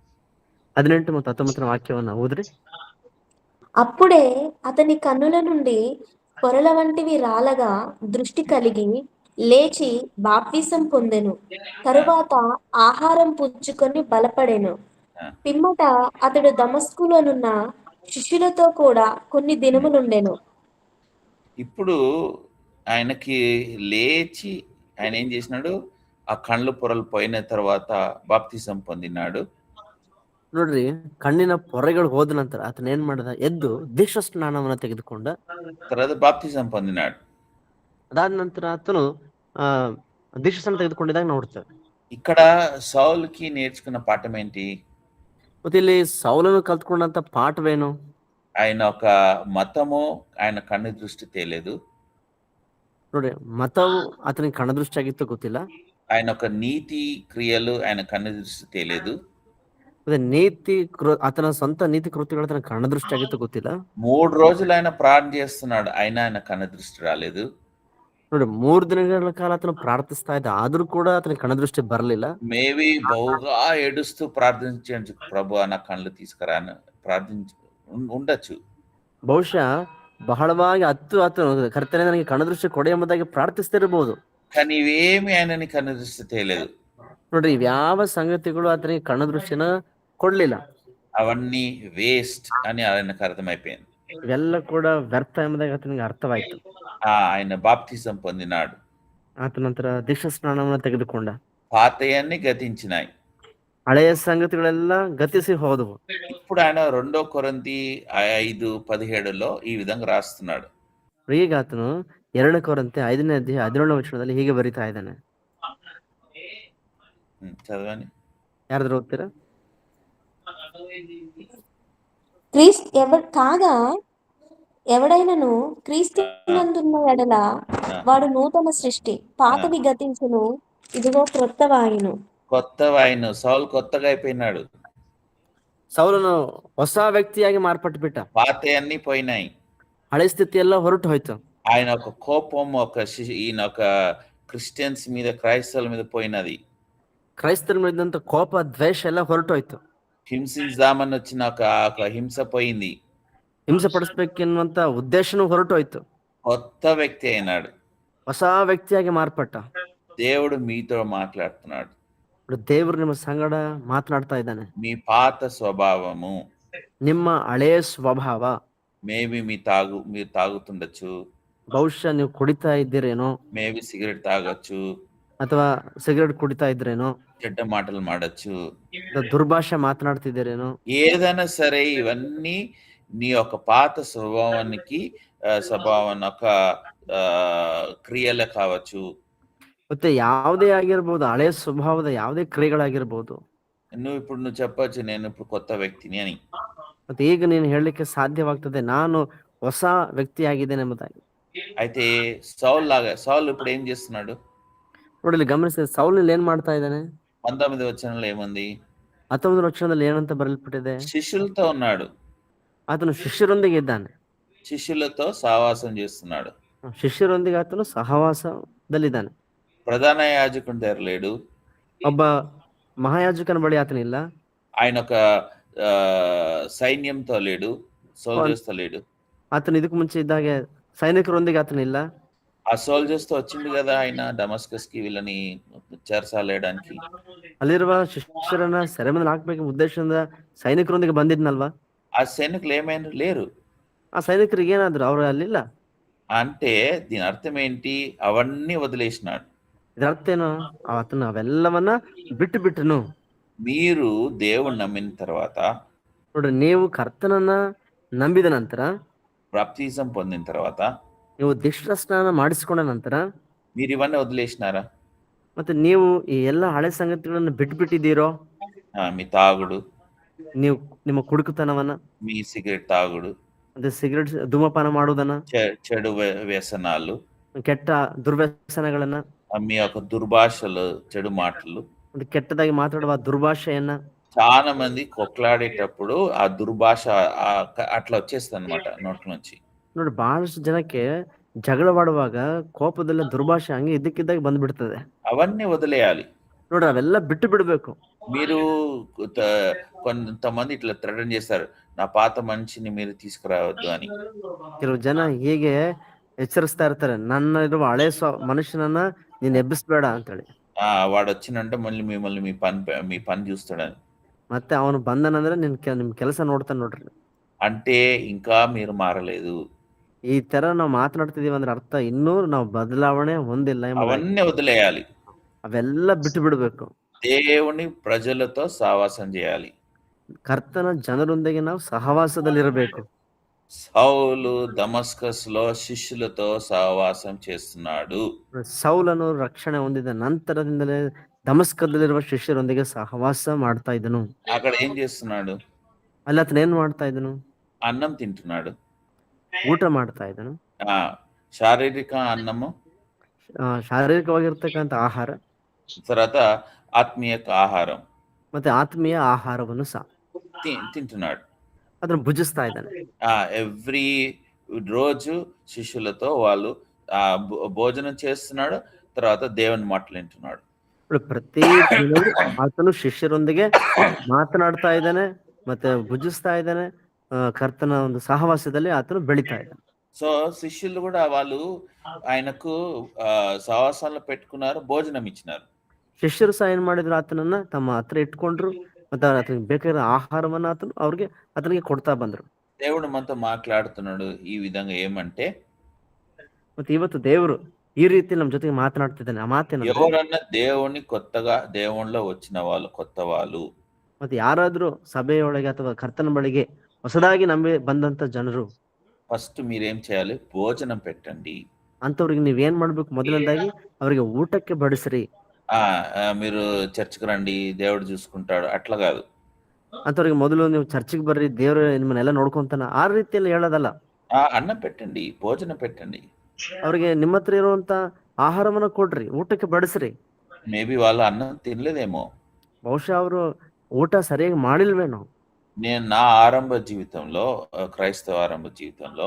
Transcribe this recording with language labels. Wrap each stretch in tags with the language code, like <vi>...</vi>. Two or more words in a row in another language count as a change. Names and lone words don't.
<kn>18 ಮತ್ತು 19 వాక్యವನ್ನು ఓద్రి.</kn> <te>అప్పుడే అతని కన్నుల నుండి పొరల వంటివి రాలగా దృష్టి కలిగి లేచి బాప్తిసం పొందెను. తరువాత ఆహారం పుచ్చుకొని బలపడెను. పిమ్మట అతడు దమస్కులోనున్న శిష్యులతో కూడా కొన్ని దినములుండెను. ఇప్పుడు ఆయనకి లేచి ఆయన ఏం చేసినాడు? ఆ కళ్ళు పొరలు పోయిన తర్వాత బాప్తిసం పొందినాడు.</te> <kn>ನೋಡ್ರಿ, ಕಣ್ಣಿನ ಪೊರೆಗಳು ಹೋದ ನಂತರ ಆತನ ಏನ್ ಮಾಡ್ದ? ಎದ್ದು ದೀಕ್ಷಾ ಸ್ನಾನವನ್ನ ತೆಗೆದುಕೊಂಡ.</kn> <te>తర్వాత బాప్తిసం పొందినాడు.</te> <kn>ಅದಾದ ನಂತರ ಆತನು ದೀಕ್ಷಾ ಸ್ನಾನ ತೆಗೆದುಕೊಂಡಿದಾಗ ನೋಡ್ತೇವೆ.</kn> <te>ఇక్కడ సౌలుకి నేర్చుకున్న పాఠం ఏంటి?</te> <kn>ಮತ್ತೆ ಇಲ್ಲಿ ಸೌಲನು ಕಲ್ತ್ಕೊಂಡಂತ ಪಾಠವೇನು?</kn> <te>ఆయన ఒక మతము ఆయన కన్ను దృష్టి తేలేదు.</te> <kn>ನೋಡಿ, ಮತವು ಆತನಿಗೆ ಕಣ್ಣದೃಷ್ಟಿ ಆಗಿತ್ತು ಗೊತ್ತಿಲ್ಲ.</kn> <te>ఆయన ఒక నీతి క్రియలు ఆయన కన్ను దృష్టి తేలేదు.</te> <kn>ಮತ್ತೆ ಆತನ ಸ್ವಂತ ನೀತಿ ಕೃತ್ಯಗಳು ತನ್ನ ಕಣ್ಣದೃಷ್ಟಿ ಆಗಿತ್ತು ಗೊತ್ತಿಲ್ಲ.</kn> <te>3 రోజులు ఆయన ప్రార్థన చేస్తున్నాడు, అయినా ఆయన కన్ను దృష్టి రాలేదు.</te> <kn>ನೋಡಿ, 3 ದಿನಗಳ ಕಾಲ ಆತನು ಪ್ರಾರ್ಥಿಸ್ತಾ ಇದ್ದ, ಆದ್ರೂ ಕೂಡ ಆತನಿಗೆ ಕಣ್ಣದೃಷ್ಟಿ ಬರಲಿಲ್ಲ.</kn> <te>మేబీ బహుగా ఏడుస్తూ ప్రార్థించు, ప్రభు నా కళ్ళు తీసుకురాను ప్రార్థించు ఉండొచ్చు.</te> <kn>ಬಹುಶಃ ಬಹಳವಾಗಿ ಆತನು ಕರ್ತನೇ ನನಗೆ ಕಣ್ಣದೃಷ್ಟಿ ಕೊಡೆ ಎಂಬುದಾಗಿ ಪ್ರಾರ್ಥಿಸ್ತಿರಬಹುದು.</kn> <te>కానీ ఇవేమి ఆయనని కన్ను దృష్టి తేలేదు.</te> <kn>ನೋಡ್ರಿ, ಇವ್ಯಾವ ಸಂಗತಿಗಳು ಆತನಿಗೆ ಕಣ್ಣದೃಷ್ಟಿನ ಕೊಡ್ಲಿಲ್ಲ.</kn> <te>అవన్నీ వేస్ట్ అని ఆయనకు అర్థమైపోయింది.</te> <kn>ಇವೆಲ್ಲ ಕೂಡ ವ್ಯರ್ಥ ಎಂಬುದಾಗಿ ಆತನಿಗೆ ಅರ್ಥವಾಯ್ತು.</kn> <te>ఆయన బాప్తిజం పొందినాడు.</te> <kn>ಆತ ನಂತರ ದೀಕ್ಷಾ ಸ್ನಾನವನ್ನು ತೆಗೆದುಕೊಂಡ.</kn> <te>పాతయన్ని గతించినాయి,</te> <kn>ಹಳೆಯ ಸಂಗತಿಗಳೆಲ್ಲ ಗತಿಸಿ ಹೋದವು.</kn> <te>ఇప్పుడు ఆయన 2 కొరింథీ 5:17లో ఈ విధంగా రాస్తున్నాడు.</te> <kn>ಈಗ ಆತನು 2 ಕೊರಿಂಥಿ 5ನೇ ಅಧ್ಯಾಯ 17ನೇ ವಚನದಲ್ಲಿ ಹೀಗೆ ಬರಿತಾ ಇದ್ದಾನೆ.</kn> <te>చదవండి.</te> <kn>ಯಾರಾದ್ರೂ ಓದ್ತೀರಾ?</kn> <te>కాగా ఎవడైనను క్రీస్తునందున్న ఎడల వాడు నూతన సృష్టి, పాతవి గతించును, ఇదిగో క్రొత్తవాయును. కొత్తవాయును. సౌలు కొత్తగా అయిపోయినాడు.</te> <kn>ಸೌಲನು ಹೊಸ ವ್ಯಕ್ತಿಯಾಗಿ ಮಾರ್ಪಟ್ಟು ಬಿಟ್ಟ.</kn> <te>పాతయన్ని పోయినాయి.</te> <kn>ಹಳೆ ಸ್ಥಿತಿ ಎಲ್ಲ ಹೊರಟು ಹೋಯ್ತು.</kn> <te>ఆయన ఒక కోపం ఈయన ఒక క్రిస్టియన్స్ మీద, క్రైస్తవుల మీద పోయినది.</te> <kn>ಕ್ರೈಸ್ತರ ಮೇಲಿದ್ದಂತ ಕೋಪ, ದ್ವೇಷ ಎಲ್ಲ ಹೊರಟು ಹೋಯ್ತು.</kn> <te>హింసించామని వచ్చిన ఒక హింస పోయింది.</te> <kn>ಹಿಂಸೆ ಪಡಿಸ್ಬೇಕೆನ್ನುವಂತ ಉದ್ದೇಶನೂ ಹೊರಟು ಹೋಯ್ತು.</kn> <te>కొత్త వ్యక్తి అయినాడు,</te> <kn>ಹೊಸ ವ್ಯಕ್ತಿಯಾಗಿ ಮಾರ್ಪಟ್ಟ.</kn> <te>దేవుడు మీతో మాట్లాడుతున్నాడు.</te> <kn>ದೇವರು ನಿಮ್ಮ ಸಂಗಡ ಮಾತನಾಡ್ತಾ ಇದ್ದಾನೆ.</kn> <te>మీ పాత స్వభావము,</te> <kn>ನಿಮ್ಮ ಹಳೆಯ ಸ್ವಭಾವ,</kn> <te>మేబీ మీరు తాగుతుండొచ్చు,</te> <kn>ಬಹುಶಃ ನೀವು ಕುಡಿತಾ ಇದ್ದೀರೇನೋ,</kn> <te>మేబీ సిగరెట్ తాగొచ్చు,</te> <kn>ಅಥವಾ ಸಿಗರೆಟ್ ಕುಡಿತಾ ಇದ್ರೇನೋ,</kn> <te>చెడ్డ మాటలు మాడచ్చు,</te> <kn>దుర్భాష మాట్లాడుತಿದ್ದೀರೇನೋ,</kn> <te>ఏదైనా సరే ఇవన్నీ నీ యొక్క పాత స్వభావానికి ఒక క్రియలు కావచ్చు.</te> <kn>ಮತ್ತೆ ಯಾವುದೇ ಆಗಿರ್ಬೋದು, ಹಳೆಯ ಸ್ವಭಾವದ ಯಾವುದೇ ಕ್ರಿಯೆಗಳಾಗಿರ್ಬೋದು.</kn> <te>నువ్వు చెప్పొచ్చు, నేను ఇప్పుడు కొత్త వ్యక్తిని అని.</te> <kn>ಮತ್ತೆ ಈಗ ನೀನು ಹೇಳಲಿಕ್ಕೆ ಸಾಧ್ಯವಾಗ್ತದೆ, ನಾನು ಹೊಸ ವ್ಯಕ್ತಿ ಆಗಿದ್ದೇನೆ ಎಂಬುದಾಗಿ.</kn> <te>అయితే సౌలు ఇప్పుడు ఏం చేస్తున్నాడు?</te> <kn>ನೋಡಿ, ಗಮನಿಸಿದ ಸೌಲ್ ಏನ್ ಮಾಡ್ತಾ ಇದ್ದಾನೆ?</kn> <te>19వ వచనంలో ఏముంది?</te> <kn>19వ ವಚನದಲ್ಲಿ ಏನಂತ ಬರೆಯಲ್ಪಟ್ಟಿದೆ?</kn> <te>శిష్యులతో ఉన్నాడు.</te> <kn>ಆತನು ಶಿಷ್ಯರೊಂದಿಗೆ ಇದ್ದಾನೆ.</kn> <te>శిష్యులతో సహవాసం చేస్తున్నాడు.</te> <kn>ಶಿಷ್ಯರೊಂದಿಗೆ ಆತನು ಸಹವಾಸದಲ್ಲಿದ್ದಾನೆ.</kn> <te>ప్రధాన యాజకుని దగ్గర లేడు.</te> <kn>ಒಬ್ಬ ಮಹಾಯಾಜಕನ ಬಳಿ ಆತನಿಲ್ಲ.</kn> <te>ఆయన ఒక సైన్యంతో లేడు, సోల్జర్స్ తో లేడు.</te> <kn>ಆತನು ಇದಕ್ಕೆ ಮುಂಚೆ ಇದ್ದಾಗೆ ಸೈನಿಕರೊಂದಿಗೆ ಆತನಿಲ್ಲ.</kn> <te>ఆ సోల్జర్స్ తో వచ్చింది కదా ఆయన డమస్కస్ కి వీళ్ళని చేర్చాలేయడానికి.</te> <kn>ಅಲ್ಲಿರುವ ಶಿಷ್ಯರನ್ನ ಸೆರೆಮನೆಗೆ ಹಾಕ್ಬೇಕ ಉದ್ದೇಶದಿಂದ ಸೈನಿಕರೊಂದಿಗೆ ಬಂದಿದ್ನಲ್ವಾ?</kn> <te>ఆ సైనికులు ఏమైనా లేరు.</te> <kn>ಆ ಸೈನಿಕರಿಗೆ ಏನಾದ್ರು ಅವರು ಅಲ್ಲಿಲ್ಲ.</kn> <te>అంటే దీని అర్థం ఏంటి? అవన్నీ వదిలేసినాడు.</te> <kn>ಇದರ ಅರ್ಥ ಏನು? ಆತನು ಅವೆಲ್ಲವನ್ನ ಬಿಟ್ಟನು.</kn> <te>మీరు దేవుణ్ణి నమ్మిన తర్వాత,</te> <kn>ನೋಡ್ರಿ, ನೀವು ಕರ್ತನನ್ನ ನಂಬಿದ ನಂತರ,</kn> <te>బాప్తిజం పొందిన తర్వాత,</te> <kn>ನೀವು ದೀಕ್ಷಾ ಸ್ನಾನ ಮಾಡಿಸಿಕೊಂಡ ನಂತರ</kn> <te>మీరు ఇవన్నీ వదిలేసినారా?</te> <kn>ಮತ್ತೆ ನೀವು ಈ ಎಲ್ಲ ಹಳೆ ಸಂಗತಿಗಳನ್ನು ಬಿಟ್ಟಿದ್ದೀರೋ?</kn> <te>మీ తాగుడు,</te> <kn>ನೀವು ನಿಮ್ಮ ಕುಡುಕತನವನ್ನ,</kn> <te>మీ సిగరెట్ తాగుడు,</te> <kn>ಮತ್ತೆ ಸಿಗರೆಟ್ ಧೂಮಪಾನ ಮಾಡುವುದನ್ನ,</kn> <te>చెడు వ్యసనాలు,</te> <kn>ಕೆಟ್ಟ ದುರ್ವ್ಯಸನಗಳನ್ನ,</kn> <te>మీ యొక్క దుర్భాషలు, చెడు మాటలు.</te> <kn>ಒಂದು ಕೆಟ್ಟದಾಗಿ ಮಾತಾಡುವ ದುರ್ಭಾಷೆಯನ್ನ</kn> <te>చాలా మంది కొట్లాడేటప్పుడు ఆ దుర్భాష అట్లా వచ్చేస్తుంది అనమాట నోట్ల నుంచి.</te> <kn>ನೋಡಿ ಬಹಳಷ್ಟು ಜನಕ್ಕೆ ಜಗಳವಾಡುವಾಗ ಕೋಪದಲ್ಲಿ ದುರ್ಭಾಷೆ ಹಂಗೆ ಇದ್ದಕ್ಕಿದ್ದಾಗ ಬಂದ್ಬಿಡ್ತದೆ.</kn> <te>అవన్నీ వదిలేయాలి.</te> <kn>ನೋಡ್ರಿ ಅವೆಲ್ಲ ಬಿಟ್ಟು ಬಿಡ್ಬೇಕು.</kn> <te>మీరు కొంతమంది ఇట్లా థ్రెటన్ చేస్తారు, నా పాత మనిషిని మీరు తీసుకురావద్దు అని.</te> <kn>ಕೆಲವು ಜನ ಹೀಗೆ ಎಚ್ಚರಿಸ್ತಾ ಇರ್ತಾರೆ, ನನ್ನ ಇರುವ ಹಳೆ ಮನುಷ್ಯನನ್ನ ನೀನ್ ಎಬ್ಬಿಸ್ಬೇಡ ಅಂತೇಳಿ.</kn> <te>వాడు వచ్చినంటే మళ్ళీ మిమ్మల్ని మీ పని చూస్తాడని.</te> <kn>ಮತ್ತೆ ಅವನು ಬಂದನಂದ್ರೆ ನಿಮ್ ಕೆಲಸ ನೋಡ್ತಾನೆ ನೋಡ್ರಿ.</kn> <te>అంటే ఇంకా మీరు మారలేదు.</te> <kn>ಈ ತರ ನಾವು ಮಾತನಾಡ್ತಿದೀವಿ ಅಂದ್ರೆ ಅರ್ಥ ಇನ್ನೂ ನಾವು ಬದಲಾವಣೆ ಹೊಂದಿಲ್ಲ.</kn> <te>అవన్నీ వదిలేయాలి.</te> <kn>ಅವೆಲ್ಲ ಬಿಟ್ಟು ಬಿಡ್ಬೇಕು.</kn> <te>దేవుని ప్రజలతో సహవాసం చేయాలి.</te> <kn>ಕರ್ತನ ಜನರೊಂದಿಗೆ ನಾವು ಸಹವಾಸದಲ್ಲಿರಬೇಕು.</kn> <te>సౌలు దమస్కస్ లో శిష్యులతో సహవాసం చేస్తున్నాడు.</te> <kn>ಸೌಲನು ರಕ್ಷಣೆ ಹೊಂದಿದ ನಂತರದಿಂದಲೇ ದಮಸ್ಕದಲ್ಲಿರುವ ಶಿಷ್ಯರೊಂದಿಗೆ ಸಹವಾಸ ಮಾಡ್ತಾ ಇದ್ದನು.</kn> <te>అక్కడ ఏం చేస్తున్నాడు?</te> <kn>ಅಲ್ಲಿ ಆತನ ಏನ್ ಮಾಡ್ತಾ ಇದ್ದನು?</kn> <te>అన్నం తింటున్నాడు,</te> <kn>ಊಟ ಮಾಡ್ತಾ ಇದ್ದನು. ಶಾರೀರಿಕ ಅನ್ನము, ಶಾರೀರಿಕವಾಗಿರ್ತಕ್ಕಂಥ ಆಹಾರ,</kn> <te>తర్వాత ఆత్మీయ ఆహారం,</te> <kn>ಮತ್ತೆ ಆತ್ಮೀಯ ಆಹಾರವನ್ನು ಸಹ</kn> <te>తింటున్నాడు.</te> <kn>ಅದನ್ನ ಭುಜಿಸ್ತಾ ಇದ್ದಾನೆ.</kn> <te>ఎవ్రీ రోజు శిష్యులతో వాళ్ళు భోజనం చేస్తున్నాడు, తర్వాత దేవుని మాటలు వింటున్నాడు.</te> <kn>ಪ್ರತಿ ದಿನ ಆತನು ಶಿಷ್ಯರೊಂದಿಗೆ ಮಾತನಾಡ್ತಾ ಇದ್ದಾನೆ, ಮತ್ತೆ ಭುಜಿಸ್ತಾ ಇದ್ದಾನೆ. ಕರ್ತನ ಒಂದು ಸಹವಾಸದಲ್ಲಿ ಆತನು ಬೆಳಿತಾ ಇದ್ದಾನೆ.</kn> <te>సో శిష్యులు కూడా వాళ్ళు ఆయనకు సహవాసంలో పెట్టుకున్నారు, భోజనం ఇచ్చినారు.</te> <kn>ಶಿಷ್ಯರು ಸಹ ಏನ್ ಮಾಡಿದ್ರು? ಆತನನ್ನ ತಮ್ಮ ಹತ್ರ ಇಟ್ಕೊಂಡ್ರು, ಮತ್ತೆ ಆತನಿಗೆ ಬೇಕಾದ ಆಹಾರವನ್ನ ಆತನಿಗೆ ಕೊಡ್ತಾ ಬಂದ್ರು.</kn> <te>దేవుడు మనతో మాట్లాడుతున్నాడు ఈ విధంగా ఏమంటే,</te> <kn>ಮತ್ತೆ ಇವತ್ತು ದೇವರು ಈ ರೀತಿ ನಮ್ಮ ಜೊತೆಗೆ ಮಾತನಾಡ್ತಿದ್ದಾನೆ. ಆ ಮಾತೇನು?</kn> <te>ఎవరన్నా దేవుని కొత్తగా దేవునిలో వచ్చిన వాళ్ళు, కొత్త వాళ్ళు,</te> <kn>ಮತ್ತೆ ಯಾರಾದ್ರೂ ಸಭೆಯೊಳಗೆ ಅಥವಾ ಕರ್ತನ ಬಳಿಗೆ ಹೊಸದಾಗಿ ನಂಬಿ ಬಂದಂತ ಜನರು,</kn> <te>ఫస్ట్ మీరేం చేయాలి? భోజనం పెట్టండి.</te> <kn>ಅಂತವ್ರಿಗೆ ನೀವೇನ್ ಮಾಡ್ಬೇಕು? ಮೊದಲನೇದಾಗಿ ಅವರಿಗೆ ಊಟಕ್ಕೆ ಬಡಿಸ್ರಿ.</kn> <te>మీరు చర్చికి రండి, దేవుడు చూసుకుంటాడు, అట్లా కాదు.</te> <kn>ಅಂತವ್ರಿಗೆ ಮೊದಲು ನೀವು ಚರ್ಚಿಗೆ ಬರ್ರಿ, ದೇವ್ರು ನಿಮ್ಮನ್ನೆಲ್ಲ ನೋಡ್ಕೊಂತಾನ, ಆ ರೀತಿಯಲ್ಲಿ ಹೇಳೋದಲ್ಲ.</kn> <te>అన్నం పెట్టండి, భోజనం పెట్టండి.</te> <kn>ಅವ್ರಿಗೆ ನಿಮ್ಮ ಹತ್ರ ಇರುವಂತ ಆಹಾರವನ್ನ ಕೊಡ್ರಿ, ಊಟಕ್ಕೆ ಬಡಿಸ್ರಿ.</kn> <te>మేబీ వాళ్ళు అన్నం తినలేదేమో.</te> <kn>ಬಹುಶಃ ಅವರು ಊಟ ಸರಿಯಾಗಿ ಮಾಡಿಲ್ವೇನೋ.</kn> <te>నేను నా ఆరంభ జీవితంలో, క్రైస్తవ ఆరంభ జీవితంలో,</te>